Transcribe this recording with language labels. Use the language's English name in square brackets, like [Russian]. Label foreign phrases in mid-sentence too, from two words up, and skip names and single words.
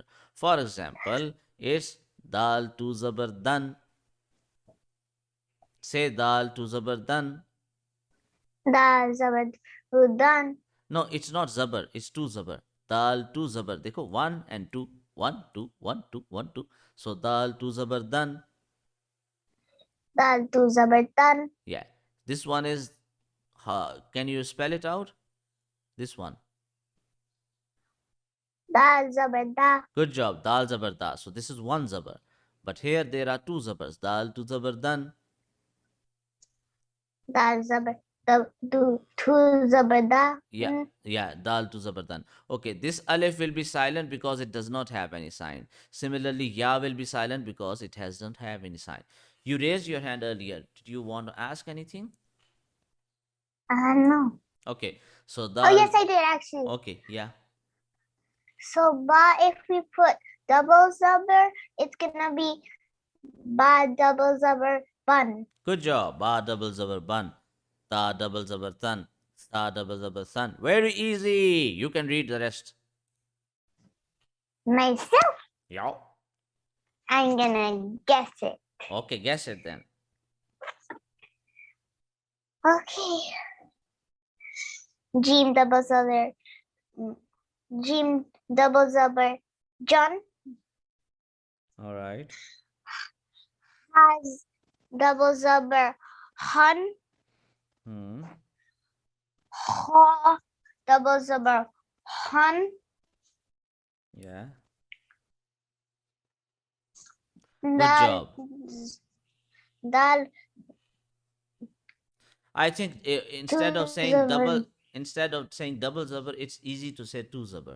[English] For example, it's dal to Zabr dan. Say dal to Zabr dan. [Urdu] Dal Zabr. Udan. [English] No, it's not Zabr, it's two Zabr. Dal two Zabr. Dekho, one and two. One, two, one, two, one, two. So dal two Zabr dan. [Urdu] Dal tu Zabr tan. [English] Yeah. This one is, can you spell it out? This one. [Urdu] Dal Zabr da. [English] Good job. Dal Zabr da. So this is one Zabr. But here there are two Zabrs. Dal two Zabr dan. [Urdu] Dal Zabr. Tu Zabr da. [English] Yeah, yeah, dal to Zabardan. Okay, this alif will be silent because it does not have any sign. Similarly, ya will be silent because it doesn't have any sign. You raised your hand earlier. Did you want to ask anything? No. Okay, so Oh, [Urdu] dal. [English] yes, I did actually. Okay, yeah. So, ba, if we put double Zabr, it's gonna be ba double Zabr bun. Good job. Ba double zabar ban. Ta double zabar tan. Sa double zabar san. Very easy. You can read the rest. Myself, Yeah. I'm gonna guess it. Okay, guess it then. Okay. Jim double Zabr. Jim double Zabr. John All right. has double Zabr. [Urdu] Hun. Hmm. [English] Ha double Zabr. Hun. Yeah. [Urdu] Dal. [English] job. [Urdu] Dal. [English] I think instead of saying double zabr, it's easy to say two zabr.